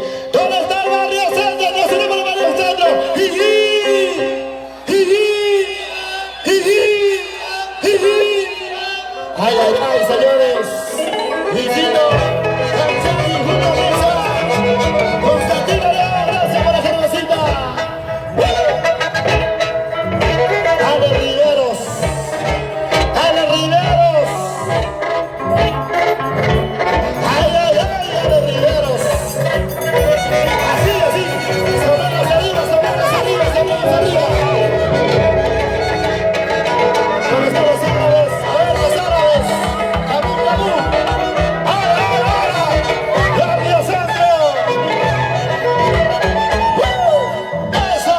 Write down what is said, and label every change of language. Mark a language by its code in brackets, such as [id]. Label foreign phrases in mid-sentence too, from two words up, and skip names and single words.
[es] ¿Dónde está el barrio centro? ¡No tenemos el barrio centro! ¡Jiji! ¡Jiji! ¡Jiji! ¡Jiji! ¡Ay, ay, ay, señores! ¡Visito! ¡Canchani, Julio Mesa! ¡Constantino León! ¡Gracias por la generosita! ¡Ale Riveros! ¡Ale Riveros! ¡Ay, ay, ay! ¡Ale Riveros! Así, así. Sobranos arriba, sobranos arriba, sobranos arriba. ¿Dónde están los árabes? A ver, los árabes. ¡Cabú, cabú! ¡Ahora, ahora, ahora! ¡Barrio Centro! ¡Eso!